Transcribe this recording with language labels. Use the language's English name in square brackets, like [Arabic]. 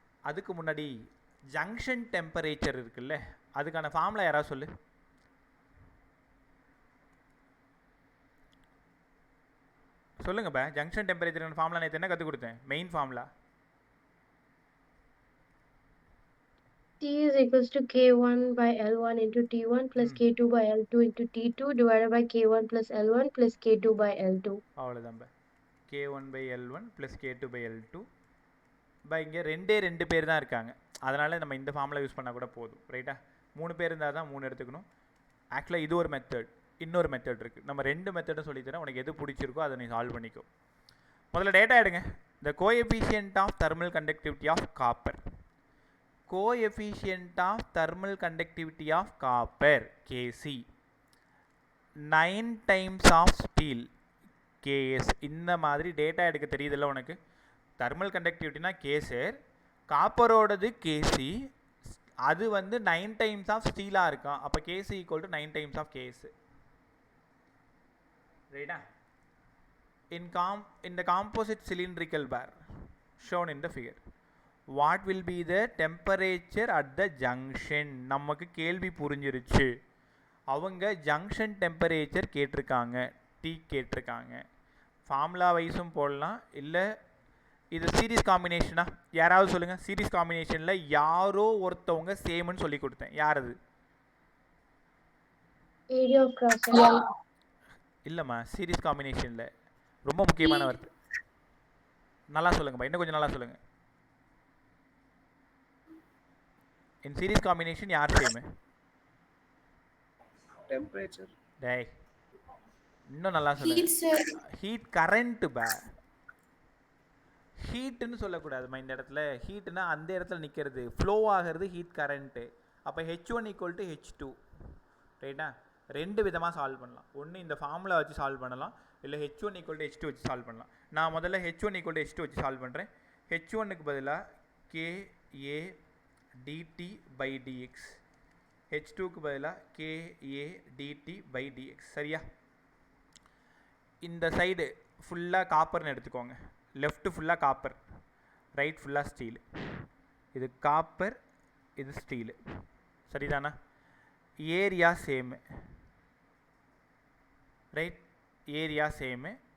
[Tamil] அதுக்கு முன்னாடி junction temperature இருக்குல்ல, அதுக்கான ஃபார்முலா யாராவது சொல்லு. சொல்லுங்கப்பா, ஜங்ஷன் டெம்பரேச்சர் ஃபார்முலா நேற்று என்ன கற்றுக் கொடுத்தேன்? Main formula [English] T is equals to K1 by L1 into T1 plus K2 by L2 into T2 divided by K1 plus L1 plus K2 by L2. [Tamil] அவ்வளோதான்பா. [English] K1 by L1 plus K2 by L2 [Tamil] by. இங்கே 2 பேர் தான் இருக்காங்க, அதனால் நம்ம இந்த formula use பண்ணால் கூட போதும், ரைட்டா? 3 பேர் இருந்தால் தான் 3 எடுத்துக்கணும். ஆக்சுவலாக இது ஒரு மெத்தட், இன்னொரு மெத்தட் இருக்குது. நம்ம 2 மெத்தடும் சொல்லித்தரேன், உனக்கு எது பிடிச்சிருக்கோ அதை நீ சால்வ் பண்ணிக்கோ. முதல்ல டேட்டா எடுங்க. [English] The coefficient of thermal conductivity of copper. Coefficient of thermal conductivity of copper Kc 9 times of steel Ks. [Tamil] இந்த மாதிரி டேட்டா எடுக்க தெரியுதில்ல உனக்கு. தெர்மல் கண்டக்டிவிட்டினா கேசர், காப்பரோடது Kc, அது வந்து 9 டைம்ஸ் ஆஃப் ஸ்டீலாக இருக்கான். அப்போ Kc equal to 9 times of Ks, ரைட்டா? [English] In the composite cylindrical bar shown in the figure, what will be the temperature at the junction? [Tamil] நமக்கு கேள்வி புரிஞ்சிருச்சு. அவங்க ஜங்ஷன் டெம்பரேச்சர் கேட்டிருக்காங்க, T கேட்டிருக்காங்க. ஃபார்முலா வைஸும் போடலாம், இல்லை இது சீரீஸ் காம்பினேஷனா? யாராவது சொல்லுங்கள். சீரீஸ் காம்பினேஷனில் யாரோ ஒருத்தவங்க சேம்னு சொல்லி கொடுத்தேன், யார் அது? [English] Area of cross section. [Tamil] இல்லைம்மா, சீரீஸ் காம்பினேஷனில் ரொம்ப முக்கியமான வருது. நல்லா சொல்லுங்கப்பா, இன்னும் கொஞ்சம் நல்லா சொல்லுங்கள். [English] In series combination யார் சேமு? Temperature. [Tamil] டேய், இன்னும் நல்லா சொல்லுங்க. ஹீட் கரண்ட் பா, ஹீட்டுன்னு சொல்லக்கூடாதுமா இந்த இடத்துல. ஹீட்டுனா அந்த இடத்துல நிற்கிறது, ஃப்ளோ ஆகிறது ஹீட் கரண்ட்டு. அப்போ H1 ஈக்குவல் டு H2, ரைட்டா? 2 விதமாக சால்வ் பண்ணலாம். ஒன்று இந்த ஃபார்முலா வச்சு சால்வ் பண்ணலாம், இல்லை H1 ஈக்குவல் டு H2 வச்சு சால்வ் பண்ணலாம். நான் முதல்ல H1 ஈக்குவல் டு H2 வச்சு சால்வ் பண்ணுறேன். H1க்கு பதிலாக KA dt by dx, H2க்கு பதிலாக KA dt by dx, சரியா? இந்த சைடு ஃபுல்லாக காப்பர்னு எடுத்துக்கோங்க. லெஃப்ட் ஃபுல்லாக காப்பர், ரைட் ஃபுல்லாக ஸ்டீலு. இது காப்பர், இது ஸ்டீலு, சரிதானா? Area சேமு, right? ஏரியா சேமு.